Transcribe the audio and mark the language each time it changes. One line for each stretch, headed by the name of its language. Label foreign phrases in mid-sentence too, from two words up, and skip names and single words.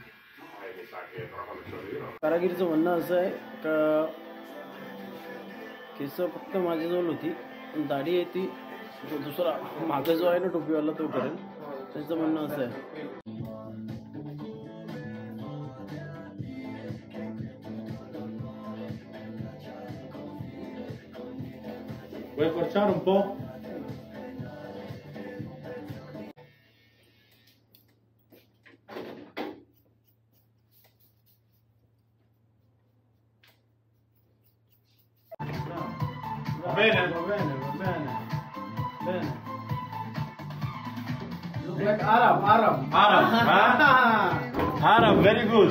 Marathi: कारागिरीचं म्हणणं असं आहे का केस फक्त माझ्याजवळ होती, दाढी आहे ती जो दुसरा मागे जो आहे ना टोपीवाला तो करेल. त्याचं म्हणणं असं आहे.
Italian: Vuoi accorciare un po'? Va bene? Va bene, va bene. Bene.
English: Look like Arab. Arab, huh? Arab, very good.